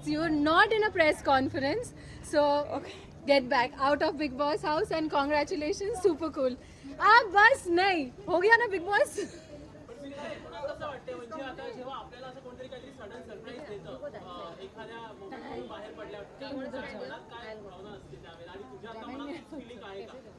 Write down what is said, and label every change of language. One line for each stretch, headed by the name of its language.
English: You're not in a press conference. So get back out of Big Boss house and congratulations. Super cool.
Hindi: बस नहीं हो गया ना Big Boss.
Marathi: कसं वाटते म्हणजे आता जेव्हा आपल्याला असं कोणतरी काहीतरी सडन सरप्राईज देतं एखाद्या मोमेंटमधून बाहेर पडल्यावर त्यावेळेस मनात काय भावना असते त्यावेळेला आणि तुझ्या आता मनात फिलिंग आहे का?